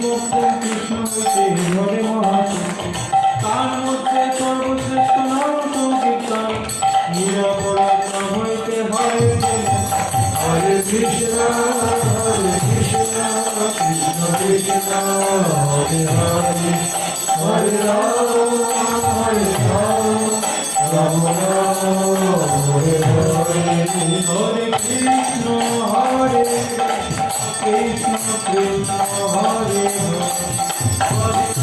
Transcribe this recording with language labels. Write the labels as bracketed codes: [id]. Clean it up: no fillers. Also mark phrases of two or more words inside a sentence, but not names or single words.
[bn] কৃষ্ণ হইতে ধরে মহাশক্তি, তার মধ্যে সর্বশ্রেষ্ঠ নাম সংকীর্তন, নিরাপরাধ না হইতে [sa] হরে হরে কৃষ্ণ কৃষ্ণ কৃষ্ণ হরে হরে হরে রাম রাম রাম হরে হরে হরে কৃষ্ণ হরে কৃষ্ণ কৃষ্ণ হরে হরে